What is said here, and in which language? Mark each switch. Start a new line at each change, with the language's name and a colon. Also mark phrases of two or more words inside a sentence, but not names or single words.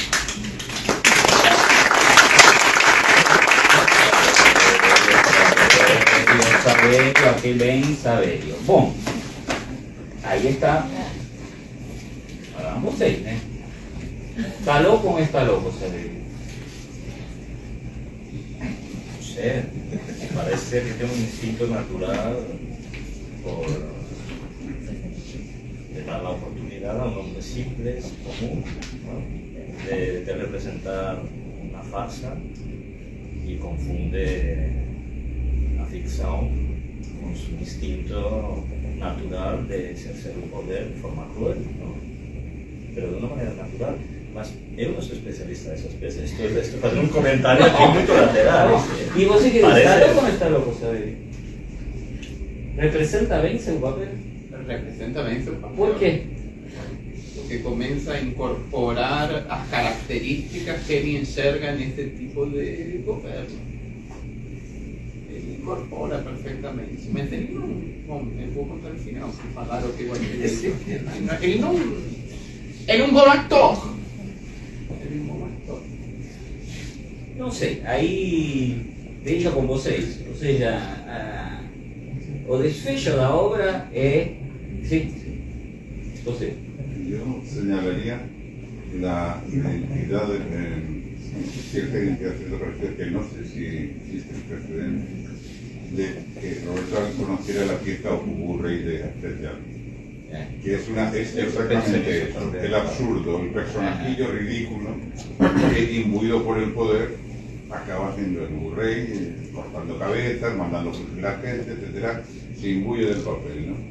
Portuguese: Saverio, aqui vem Saverio. Bom, aí está. Agora vocês, né? ¿Está louco ou está louco, Saverio?
Spanish: No sé, parece ser que tiene un instinto natural por de dar la oportunidad a un hombre simple, común, ¿no? de representar una farsa y confunde la ficción con su instinto natural de ejercer un poder de forma cruel, ¿no? Pero de una manera natural.
Portuguese: Mas eu não sou especialista nessas coisas, estou fazendo um comentário aqui muito lateral. E você que Parece- está louco ou não está louco, Saverio? Representa bem seu papel?
Spanish: Representa bien su papel.
Portuguese: Por quê?
Spanish: Porque comienza a incorporar las características que él enxerga en este tipo de gobierno. Él incorpora perfectamente.
Portuguese: Mas ele não. Bom, eu vou contar o final, se falar o que eu achei dele. Ele não. Ele é um bom ator. Ele é um bom ator. Não sei, aí deixa com vocês. Ou seja, o desfecho da obra é. Sim, José.
Spanish: Yo señalaría la identidad, cierta identidad que no sé si existe el precedente de que Roberto Arlt conociera la pieza Ocubu Rey de Achtejar, que es exactamente eso, el absurdo, el personajillo ridículo que, imbuido por el poder, acaba siendo el Ocubu-Rey, cortando cabezas, mandando fusilar gente, etcétera, se imbuye del papel, ¿no?